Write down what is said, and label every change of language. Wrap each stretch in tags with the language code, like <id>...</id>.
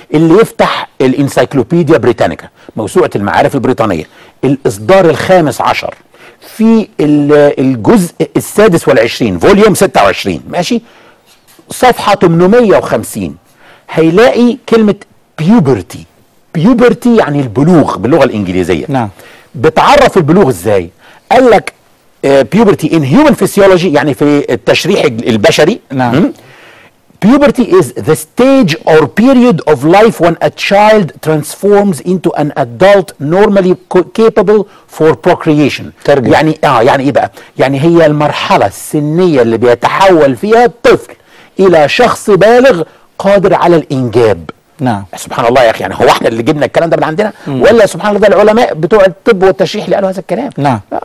<ar>اللي يفتح الانسايكلوبيديا بريتانيكا، موسوعه المعارف البريطانيه، الاصدار الخامس عشر في الجزء السادس والعشرين، فوليوم 26، ماشي، صفحه 850 هيلاقي كلمه بيوبرتي. بيوبرتي يعني البلوغ باللغه الانجليزيه. نعم. بتعرف البلوغ ازاي؟ قال لك</ar> <en>puberty in human physiology</en> <ar>يعني في التشريح البشري. نعم.</ar> <en>Puberty is the stage or period of life when a child transforms into an adult normally capable for procreation.</en> <ar>ترجم. يعني ايه بقى؟ يعني هي المرحلة السنية اللي بيتحول فيها الطفل إلى شخص بالغ قادر على الإنجاب. نعم. سبحان الله يا اخي، يعني هو احنا اللي جبنا الكلام ده من عندنا ولا سبحان الله ده العلماء بتوع الطب والتشريح اللي قالوا هذا الكلام؟ نعم.</ar>